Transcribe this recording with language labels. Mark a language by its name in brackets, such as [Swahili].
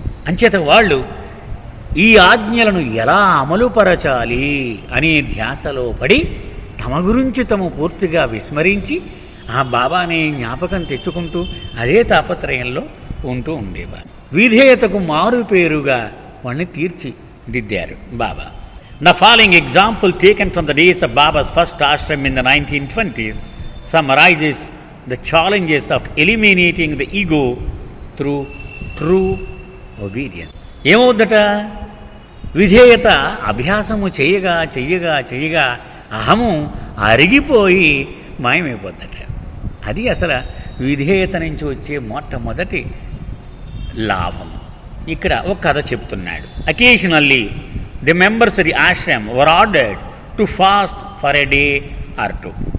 [Telugu] అంచేత వాళ్ళు ఈ ఆజ్ఞలను ఎలా అమలుపరచాలి అనే ధ్యాసలో పడి తమ గురించి తాము పూర్తిగా విస్మరించి ఆ బాబాని జ్ఞాపకం తెచ్చుకుంటూ అదే తాపత్రయంలో ఉంటూ ఉండేవారు. విధేయతకు మారు పేరుగా వాడిని తీర్చిదిద్దారు బాబా. [English] The following example taken from the days of Baba's first ashram in the 1920s summarizes the challenges of eliminating the ego through true obedience. [Telugu] ఏమవుద్దట? విధేయత అభ్యాసము చేయగా చెయ్యగా చెయ్యగా అహము అరిగిపోయి మాయమైపోద్దట. అది అసలు విధేయత నుంచి వచ్చే మొట్టమొదటి లాభము. ఇక్కడ ఒక కథ చెప్తున్నాడు. [English] Occasionally the members of the ashram were ordered to fast for a day or two.